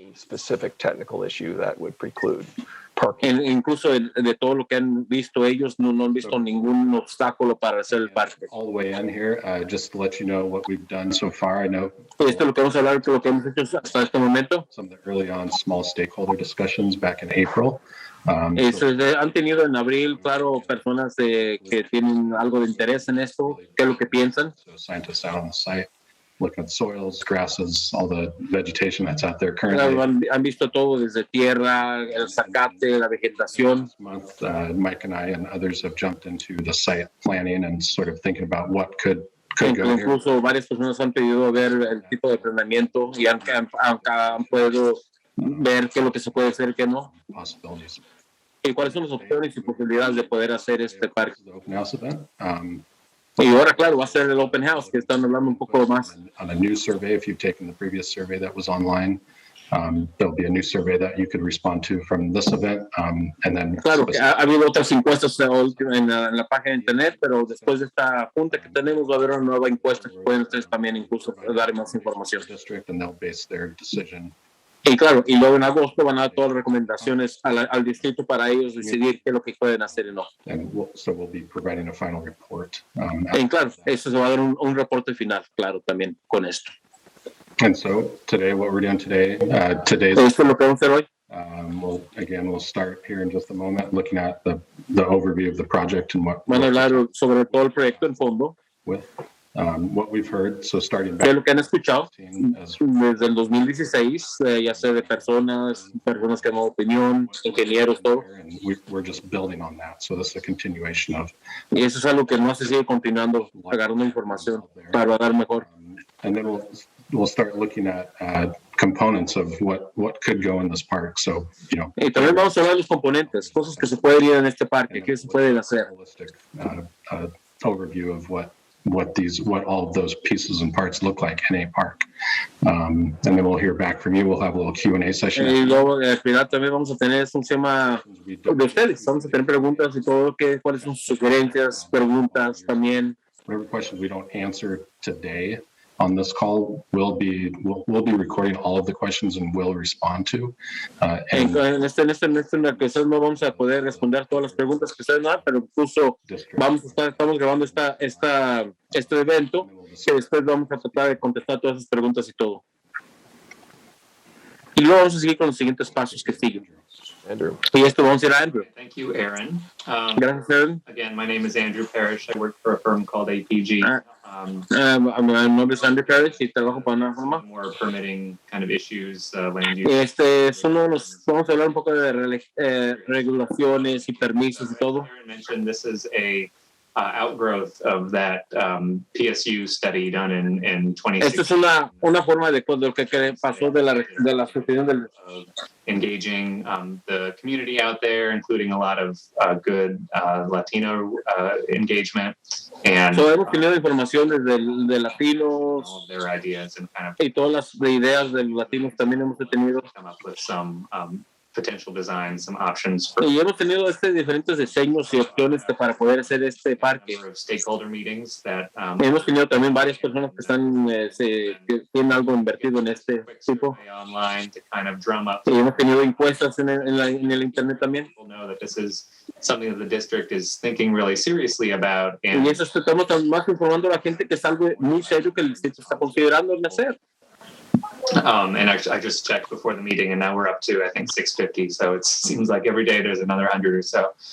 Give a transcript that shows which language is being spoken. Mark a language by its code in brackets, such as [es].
[en] Any specific technical issue that would preclude parking. [es] Incluso de todo lo que han visto ellos, no han visto ningún obstáculo para hacer el parque. [en] All the way in here, just to let you know what we've done so far. I know [es] Esto es lo que vamos a hablar de lo que hemos hecho hasta este momento. [en] some of the early on small stakeholder discussions back in April. [es] Han tenido en abril, claro, personas que tienen algo de interés en esto, qué es lo que piensan. [en] So scientists out on the site looking at soils, grasses, all the vegetation that's out there currently. [es] Claro, han visto todo desde tierra, el zacate, la vegetación. [en] This month, Mike and I and others have jumped into the site planning and sort of thinking about what could go here. [es] Incluso varias personas han pedido ver el tipo de planeamiento y han podido ver qué es lo que se puede hacer y qué no. [en] Possibilities. [es] Y cuáles son las opciones y posibilidades de poder hacer este parque. [en] The open house event. [es] Y ahora, claro, va a ser el open house, que están hablando un poco más. [en] On a new survey, if you've taken the previous survey that was online, there'll be a new survey that you could respond to from this event. And then [es] Claro, que ha habido otras encuestas en la página de internet, pero después de esta junta que tenemos va a haber una nueva encuesta que pueden ustedes también incluso dar más información. [en] district, and they'll base their decision. [es] Y claro, y luego en agosto van a dar todas las recomendaciones al distrito para ellos decidir qué es lo que pueden hacer y no. [en] And so we'll be providing a final report. [es] Y claro, eso se va a dar un reporte final, claro, también con esto. [en] And so today, what we're doing today, today's [es] Esto es lo que vamos a hacer hoy. [en] we'll start here in just a moment, looking at the overview of the project and what [es] Van a hablar sobre todo el proyecto en fondo, [en] with what we've heard. So starting [es] que es [en] back [es] lo que han escuchado [en] as [es] desde el 2016, ya sea de personas que han dado opinión, ingenieros, todo. [en] and we're just building on that. So this is a continuation of. [es] Y eso es algo que no se sigue continuando, agarrando información para dar mejor. [en] And then we'll start looking at components of what could go in this park. So, [es] Y también vamos a hablar de los componentes, cosas que se pueden ir en este parque, que se pueden hacer. [en] holistic overview of what all of those pieces and parts look like in a park. And then we'll hear back from you. We'll have a little Q&A session. [es] Y luego al final también vamos a tener un tema de ustedes, vamos a tener preguntas y todo, cuáles son sus sugerencias, preguntas también. [en] Whatever questions we don't answer today on this call, we'll be recording all of the questions and we'll respond to. And [es] En esta quizás no vamos a poder responder todas las preguntas que ustedes dan, pero incluso estamos grabando este evento, que después vamos a tratar de contestar todas esas preguntas y todo. Y luego vamos a seguir con los siguientes pasos que siguen. [en] Andrew. [es] Y esto vamos a ir a Andrew. [en] Thank you, Aaron. [es] Gracias, Aaron. [en] Again, my name is Andrew Parrish. I work for a firm called APG. [es] Mi nombre es Andrew Parrish y trabajo para una firma. [en] More permitting kind of issues, land use. [es] Vamos a hablar un poco de regulaciones y permisos y todo. [en] Aaron mentioned this is a outgrowth of that PSU study done in 2016. [es] Esto es una forma de lo que pasó de la sucesión del [en] engaging the community out there, including a lot of good Latino engagement. And [es] hemos tenido información de latinos [en] all of their ideas and kind of [es] y todas las ideas de los latinos también hemos tenido. [en] come up with some potential designs, some options [es] Y hemos tenido diferentes diseños y opciones para poder hacer este parque. [en] number of stakeholder meetings that [es] Hemos tenido también varias personas que que tienen algo invertido en este [en] quick [es] tipo. [en] survey online to kind of drum up. [es] Y hemos tenido encuestas en el internet también. [en] People know that this is something that the district is thinking really seriously about. And [es] Y eso estamos más informando a la gente que es algo muy serio que el distrito está considerando en hacer. [en] and I just checked before the meeting, and now we're up to I think 650. So it seems like every day there's another 100 or so.